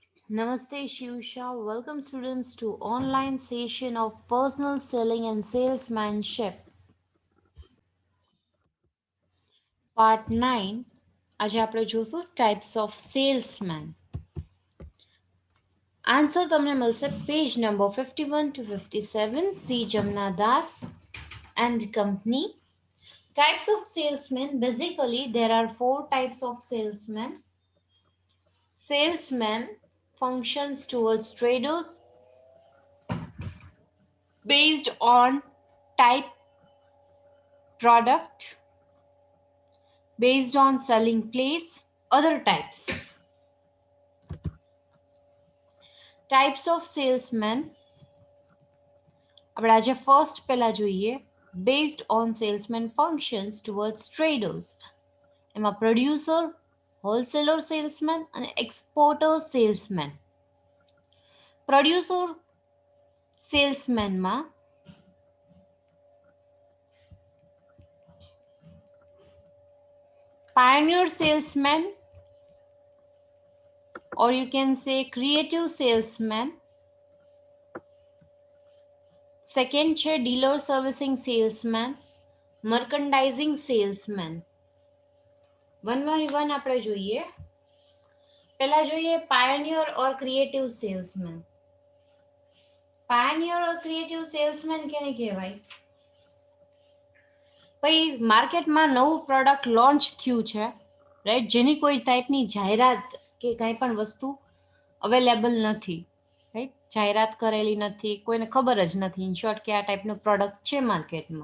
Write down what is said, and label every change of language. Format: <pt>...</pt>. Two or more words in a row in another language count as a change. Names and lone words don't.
<en>Namaste Shivsha. Welcome students to online session of personal selling and salesmanship. Part 9.</en> <gu>આજે આપણે જોશું</gu> <en>types of salesman.</en> <gu>આન્સર તમને મળશે</gu> <en>page number</en> <gu>51 to 57 C Jamna Das and company.</gu> <en>Types of salesmen. Basically there are four types of salesmen. Salesman functions towards traders based on type product based on selling place. Other types of salesmen</en> <gu>આપણે આજે ફર્સ્ટ પહેલા જોઈએ</gu> <en>based on salesman functions towards traders. એમાં producer, wholesaler salesman અને exporter salesman. Producer salesman માં pioneer salesman, or you can say creative salesman. Second છે dealer servicing salesman, merchandising salesman. One by one</en> <gu>આપણે જોઈએ. પહેલા જોઈએ</gu> <en>pioneer or creative salesman. Pioneer or creative salesman</en> <gu>કેને કહેવાય? ભાઈ માર્કેટમાં નવું પ્રોડક્ટ લોન્ચ થયું છે, રાઈટ, જેની કોઈ ટાઈપની જાહેરાત કે કાંઈ પણ વસ્તુ અવેલેબલ નથી, રાઈટ, જાહેરાત કરેલી નથી, કોઈને ખબર જ નથી</gu> <en>in short</en> <gu>કે આ ટાઈપનું પ્રોડક્ટ છે માર્કેટમાં.</gu>